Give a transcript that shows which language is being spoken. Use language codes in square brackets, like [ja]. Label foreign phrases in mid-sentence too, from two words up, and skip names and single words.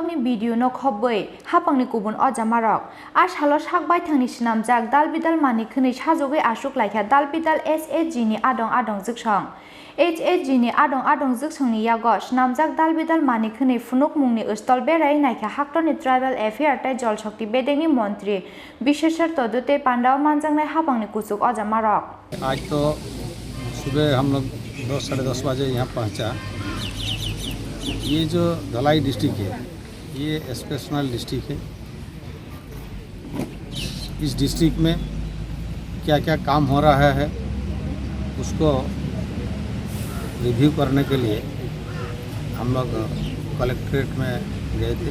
[trp] नि भिडियो न खबै हापांनि गुबुन अजामारक आसालो साकबाय थांनि सिनामजाक दालबिदाल मानिखनै साजगै आसुक लायखा दालबिदाल SHG नि आदं आदं जोगसं HHG नि आदं आदं जोगसंनि यागो सिनामजाक दालबिदाल मानिखनै फुनुक मुंनि स्थल बेराय नायखा हाक्टोनि ट्राइबल एफेयर तै जल शक्ति बेदेंनि मंत्री बिशेषर तदुते पांडाव मानजांनाय हापांनि कुचुक अजामारक। [hi] आज तो सुबह हम लोग 10 साढ़े 10 बजे यहाँ पहुँचा। ये जो धलाई डिस्ट्रिक्ट है ये [en] exceptional district [hi] है। इस डिस्ट्रिक्ट में क्या क्या काम हो रहा है उसको रिव्यू करने के लिए हम लोग कलेक्ट्रेट में गए थे।